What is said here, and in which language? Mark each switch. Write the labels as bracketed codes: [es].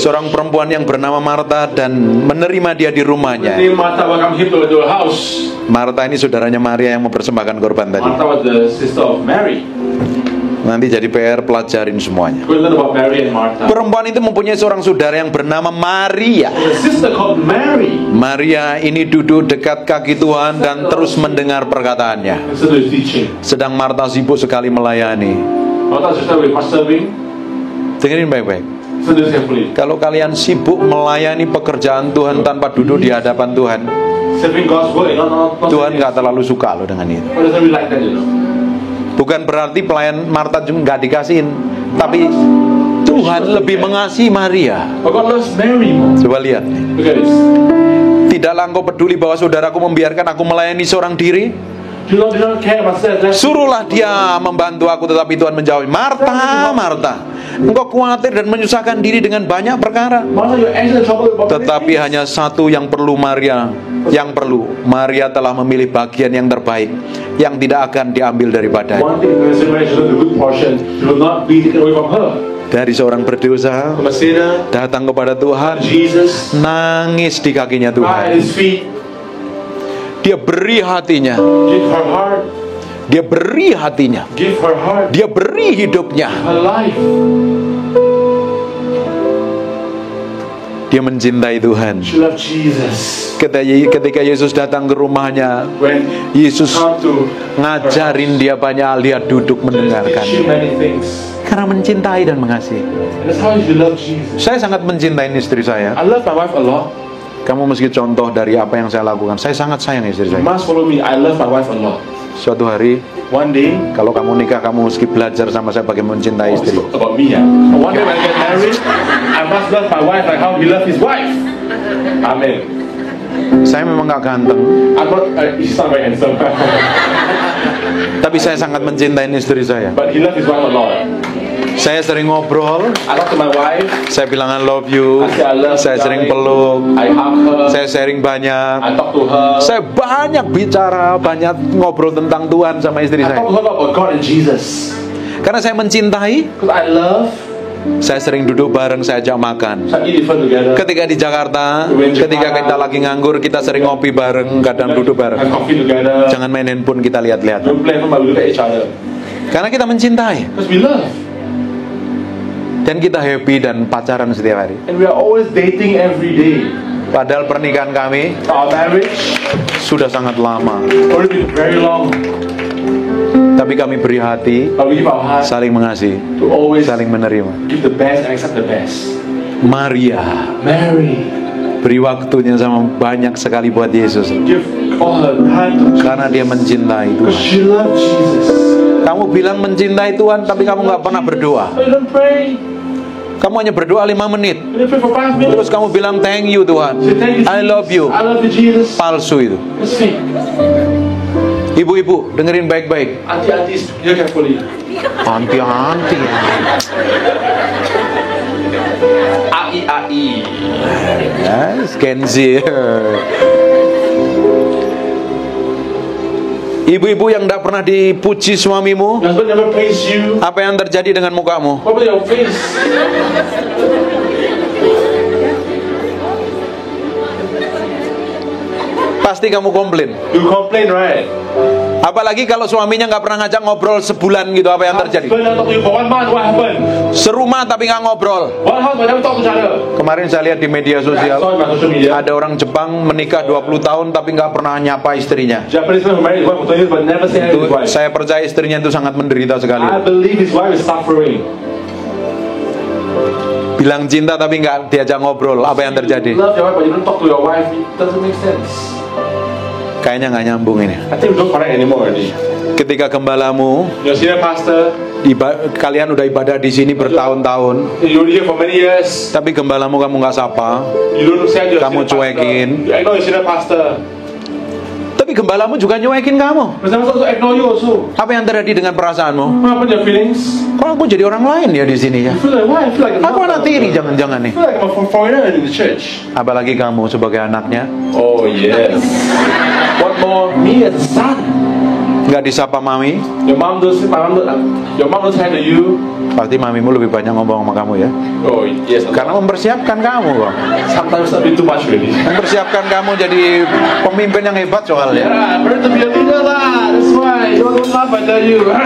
[id] Seorang perempuan yang bernama Marta dan menerima dia di rumahnya. [en] Name Martha welcomed him to a house. [id] Marta ini saudaranya Maria yang mempersembahkan korban tadi. [en] Martha was the sister of Mary. [id] Nanti jadi PR, pelajarin semuanya. [en] We learn about Mary and Martha. [id] Perempuan itu mempunyai seorang saudara yang bernama Maria. [en] A sister called Mary. [id] Maria ini duduk dekat kaki Tuhan dan terus mendengar perkataannya. [en] Listen to his teaching. [id] Sedang Marta sibuk sekali melayani. [en] Martha's sister with much serving. [id] Dengerin baik-baik. [en] Listen to this carefully. [id] Kalau kalian sibuk melayani pekerjaan Tuhan tanpa duduk di hadapan Tuhan, [en] Serving God's word, not [id] Tuhan gak terlalu suka loh dengan itu. [en] God doesn't really like that, you know. [id] Bukan berarti pelayan Marta juga gak dikasihin, tapi Tuhan lebih mengasihi Maria. [en] But God loves Mary more. [id] Coba lihat nih. [en] Look at this. [id] Tidaklah engkau peduli bahwa saudaraku membiarkan aku melayani seorang diri? [en] Do not care about self. [id] Suruhlah dia membantu aku. Tetapi Tuhan menjawab, Marta, Marta, engkau khawatir dan menyusahkan diri dengan banyak perkara, [en] Martha, you're anxious and troubled about [id] tetapi hanya satu yang perlu Maria. Yang perlu, Maria telah memilih bagian yang terbaik, yang tidak akan diambil daripadanya. [en] one thing in this generation, the good portion, it will not be taken away from her. [id] Dari seorang berdosa [en] From a sinner, [id] datang kepada Tuhan, [en] Jesus, [id] nangis di kakinya [en] right at [id] Tuhan. [en] his feet, [id] Dia beri hatinya, [en] give her heart, [id] dia beri hatinya, [en] give her heart, [id] dia beri hidupnya. [en] her life. [id] Dia mencintai Tuhan. [en] She loved Jesus. [id] Ketika Yesus datang ke rumahnya, [en] When Yesus come to [id] ngajarin dia banyak hal, dia duduk [en] teach [id] mendengarkan. [en] you many things. [id] Karena mencintai dan mengasihi. [en] And that's how you love Jesus. [id] Saya sangat mencintai istri saya. [en] I love my wife a lot. [id] Kamu mesti contoh dari apa yang saya lakukan. Saya sangat sayang istri [en] You [id] saya. [en] must follow me. I love my wife a lot. [id] Suatu hari, [en] one day, [id] kalau kamu nikah, kamu mesti belajar sama saya bagaimana mencintai istri. [en] about me, one day when I get married, I must love my wife like how he loved his wife. Amen. [id] Saya memang gak ganteng, [en] I'm not, he's not very handsome, [id] tapi saya sangat mencintai istri saya. [en] but he loved his wife a lot. [id] Saya sering ngobrol, [en] I talk to my wife, [id] saya bilang [en] I love you, I say I love [id] saya [en] you, [id] sering [en] darling. [id] peluk, [en] I hug her, [id] saya sharing banyak, [en] I talk to her, [id] saya banyak bicara, banyak ngobrol tentang Tuhan sama istri [en] I talk [id] saya. [en] to her about God and Jesus. [id] Karena saya mencintai, [en] Because I love, [id] saya sering duduk bareng, saya ajak makan. [en] so I eat with her together, [id] Ketika di Jakarta, ketika kita lagi nganggur, kita sering ngopi bareng, kadang duduk [en] have [id] bareng. [en] coffee together, [id] Jangan main handphone, kita lihat-lihat. [en] don't play but we look at each other. [id] Karena kita mencintai, [en] Because we love. [id] dan kita happy dan pacaran setiap hari. [en] And we are always dating every day. [id] Padahal pernikahan kami [en] Our marriage [id] sudah sangat lama, [en] already been very long, [id] tapi kami beri hati, [en] but we give our heart [id] saling mengasihi, [en] to always [id] saling menerima. [en] give the best and accept the best. [id] Maria [en] Mary, [id] beri waktunya sama banyak sekali buat Yesus, [en] give all her time to Jesus [id] karena dia mencintai [en] because [id] Tuhan. [en] she loved Jesus. [id] Kamu bilang mencintai Tuhan, tapi kamu nggak pernah berdoa. [en] But you don't pray. [id] Kamu hanya berdoa 5 menit, [en] You don't pray for 5 minutes. [id] terus kamu bilang [en] thank you [id] Tuhan, [en] Say, thank you, I love Jesus. you. I love you, Jesus. [id] Palsu itu. [en] It's fake. [id] Ibu-ibu, dengerin baik-baik. [en] Auntie, hear carefully. Anti-anti. AI. Yes, Kenzi. [id] Ibu-ibu yang tidak pernah dipuji suamimu, [en] Your husband never praise you. [id] apa yang terjadi dengan mukamu? [en] What about your face? [id] Pasti kamu komplain. [en] You complain, right? [id] Apalagi kalau suaminya nggak pernah ngajak ngobrol sebulan gitu, apa yang terjadi? [en] Husband never talk to you for 1 month. What happened? [id] Serumah tapi nggak ngobrol. [en] One house but never talk to each other. [id] Kemarin saya lihat di media [en] I [id] sosial, [en] saw it on social media. [id] ada orang Jepang menikah 20 tahun tapi nggak pernah nyapa istrinya. [en] Japanese man who married his wife for 20 years but never say hi to his wife. [id] Saya percaya istrinya itu sangat menderita sekali. [en] I believe his wife is suffering. [id] Bilang cinta tapi nggak diajak ngobrol, apa yang terjadi? [en] You love your wife but you don't talk to your wife. It doesn't make sense. [id] Kayaknya nggak nyambung ini. [en] I think we don't connect anymore already. [id] Ketika gembalamu, [en] Your senior pastor, [id] kalian udah ibadah di sini bertahun-tahun, [en] you're here for many years. [id] tapi gembalamu kamu nggak sapa, [en] You don't say to your [id] Kamu [en] senior pastor. [id] cuekin. [en] I know your senior pastor. [id] tapi gembalamu juga nyuekin kamu. [en] But some also ignore you also. [id] Apa yang terjadi dengan perasaanmu? [en] What happened to your feelings? [id] Kok aku jadi orang lain ya di sini ya? [en] I feel like why? I feel like [id] Aku anak tiri jangan-jangan nih. [en] I feel like I'm a foreigner in the church. [id] Apalagi kamu sebagai anaknya, [en] Oh yes. What more? Me as a son. [id] nggak disapa mami, [en] Your mom does. Your mom does hi to you. [id] pasti mamimu lebih banyak ngomong sama kamu ya. [en] Oh yes. [id] Karena mempersiapkan kamu kok. [en] Sometimes a bit too much really. [id] Mempersiapkan kamu jadi pemimpin yang hebat soalnya. [en] Yeah, I'm ready to be a leader lah. That's why. You don't laugh, I tell you.